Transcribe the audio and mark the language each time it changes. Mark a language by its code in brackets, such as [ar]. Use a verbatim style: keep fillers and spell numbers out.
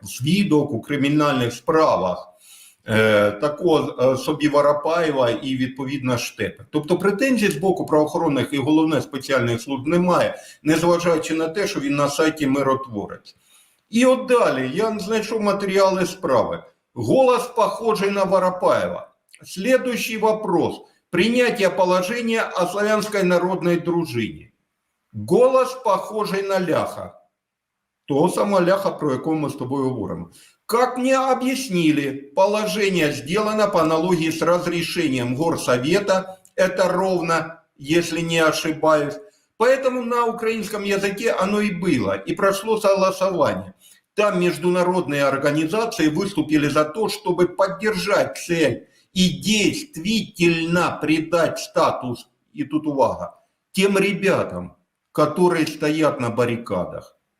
[uk] Свідок у кримінальних справах. Такого собі Воропаєва і, відповідно, Штепи. Тобто претензій з боку правоохоронних і, головне, спеціальних служб немає, незважаючи на те, що він на сайті «Миротворець». І от далі я знайшов матеріали справи. [ru] Голос похожий на Воропаєва. Следующий вопрос. Принятие положения о славянской народной дружине. Голос похожий на Ляха. [uk] Того самого Ляха, про якого ми з тобою говоримо. [ru] Как мне объяснили, положение сделано по аналогии с разрешением Горсовета, это ровно, если не ошибаюсь. Поэтому на украинском языке оно и было, и прошло согласование. Там международные организации выступили за то, чтобы поддержать цель и действительно придать статус, и [uk] тут увага, [ru] тем ребятам, которые стоят на баррикадах.